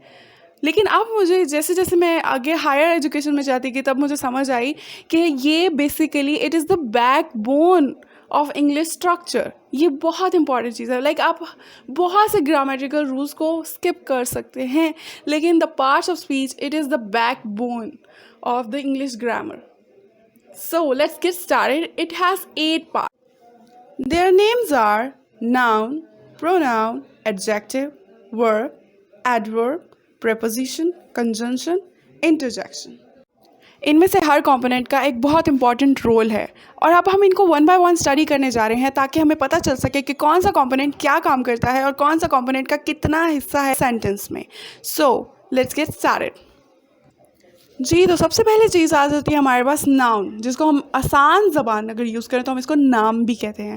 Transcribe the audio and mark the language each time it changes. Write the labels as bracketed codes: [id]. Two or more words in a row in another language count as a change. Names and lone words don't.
[hi] लेकिन अब मुझे जैसे जैसे मैं आगे [en] higher education [hi] में जाती गई तब मुझे समझ आई कि ये [en] basically it is the backbone of English structure. [hi] ये बहुत इंपॉर्टेंट चीज़ है। लाइक आप बहुत से [en] grammatical rules [hi] को स्किप कर सकते हैं, लेकिन [en] the parts of speech it is the backbone of the English grammar. so let's get started. it has 8 parts. Their names are noun, pronoun, adjective, verb, adverb, preposition, conjunction, interjection. [hi] इनमें से हर कंपोनेंट का एक बहुत [en] important role [hi] है और अब हम इनको [en] one by one study [hi] करने जा रहे हैं ताकि हमें पता चल सके कि कौन सा कंपोनेंट क्या काम करता है और कौन सा कंपोनेंट का कितना हिस्सा है सेंटेंस में। [en] so let's get started. [hi] जी, तो सबसे पहले चीज़ आ जाती है हमारे पास नाउन, जिसको हम आसान ज़बान अगर यूज़ करें तो हम इसको नाम भी कहते हैं।